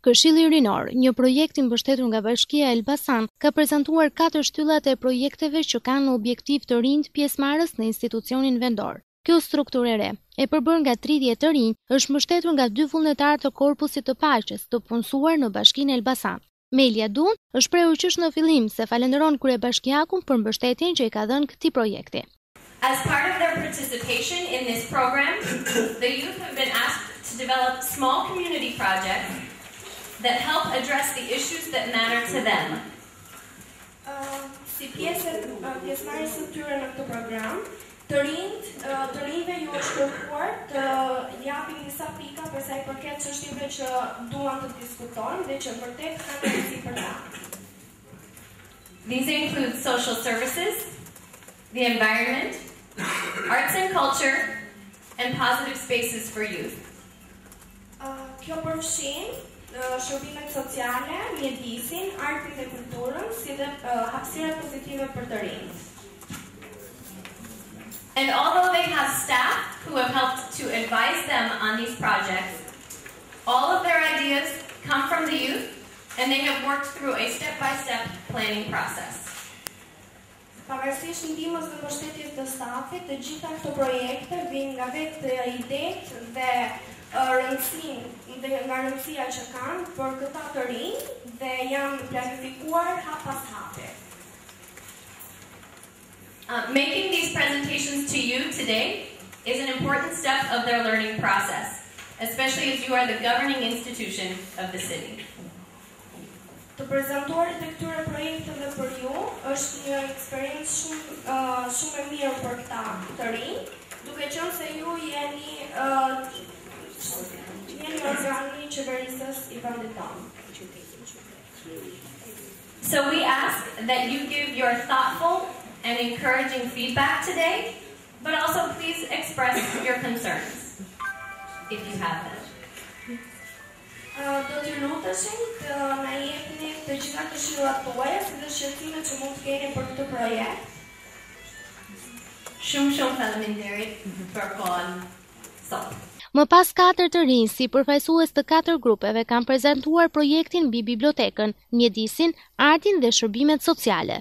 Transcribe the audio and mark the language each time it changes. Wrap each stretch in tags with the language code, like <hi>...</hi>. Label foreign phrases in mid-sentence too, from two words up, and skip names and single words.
<sq>Këshilli Rinor, një projekt i mbështetur nga Bashkia Elbasan, ka prezantuar 4 shtyllat e projekteve që kanë objektiv të rinjt pjesëmarrës në institucionin vendor. Kjo strukturë e re, e përbërë nga 30 të rinj, është mbështetur nga 2 vullnetarë të Korpusit të Paqes, të punësuar në Bashkinë Elbasan. Melia Dun është prehur qysh në fillim se falenderon kryebashkiakun për mbështetjen që i ka dhënë këtij projekti.</sq> <en>As part of their participation in this program, the youth have been asked to develop small community projects that help address the issues that matter to them.</en> <sq>Si pjesëmarrës së tyre në këtë program, të rinjve ju është kërkuar të japin disa pika për sa i përket çështjeve që duan të diskutojnë dhe që vërtet kanë rëndësi për ta.</sq> <en>These include social services, the environment, arts and culture, and positive spaces for youth.</en> <sq>Kjo përfshin shërbimet sociale, mjedisin, artin dhe kulturën, si dhe hapësirat pozitive për të rinjt.</sq> <en>And although they have staff who have helped to advise them on these projects, all of their ideas come from the youth, and they have worked through a step-by-step planning process.</en> <sq>Pavarësisht ndihmës dhe mbështetjes të stafit, të gjitha këto projekte vijnë nga vetë idetë dhe nga rëndësia që kanë për këta të rinj dhe janë planifikuar hap pas hapi.</sq> <en>Making these presentations to you today is an important step of their learning process, especially as you are the governing institution of the city.</en> <sq>Të prezantuarit e këtyre projekteve për ju është një eksperiencë shumë e mirë për këta të rinj, duke qenë se ju jeni organi qeverisës i vendit tonë.</sq> <en>So we ask that you give your thoughtful and encouraging feedback today, but also please express your concerns, if you have them.</en> <sq>Do t'ju luteshim të na jepni të gjitha këshillat tuaja si dhe shqetësimet që mund të keni për këtë projekt. Shumë faleminderit për kohën sot. Më pas 4 të rinj si përfaqësues të 4 grupeve kanë prezantuar projektin mbi bibliotekën, mjedisin, artin dhe shërbimet sociale.</sq>